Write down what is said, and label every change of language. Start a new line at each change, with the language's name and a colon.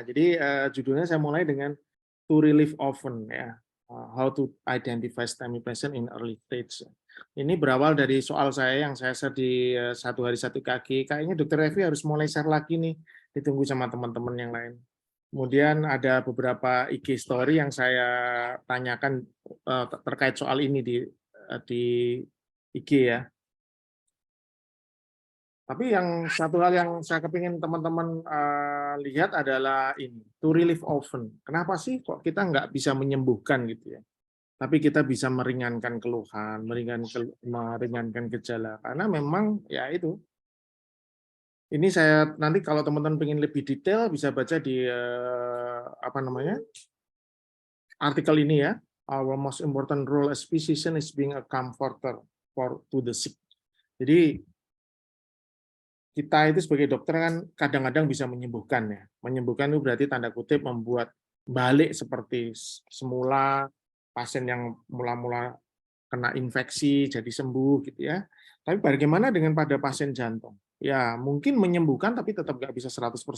Indonesian: Jadi judulnya saya mulai dengan
English: to relieve often
Indonesian: ya.
English: How to identify STEMI patient in early stage.
Indonesian: Ini berawal dari soal saya yang saya share di satu hari satu kaki. Kayaknya Dr. Evi harus mulai share lagi nih. Ditunggu sama teman-teman yang lain. Kemudian ada beberapa IG story yang saya tanyakan terkait soal ini di IG ya. Tapi yang satu hal yang saya kepingin teman-teman lihat adalah ini,
English: to relieve often.
Indonesian: Kenapa sih kok kita nggak bisa menyembuhkan gitu ya? Tapi kita bisa meringankan keluhan, meringankan gejala. Karena memang ya itu. Ini saya nanti kalau teman-teman ingin lebih detail bisa baca di apa namanya artikel ini ya.
English: Our most important role as physician is being a comforter to the sick.
Indonesian: Jadi kita itu sebagai dokter kan kadang-kadang bisa menyembuhkan ya. Menyembuhkan itu berarti tanda kutip membuat balik seperti semula, pasien yang mula-mula kena infeksi jadi sembuh gitu ya. Tapi bagaimana dengan pada pasien jantung? Ya mungkin menyembuhkan tapi tetap nggak bisa 100%.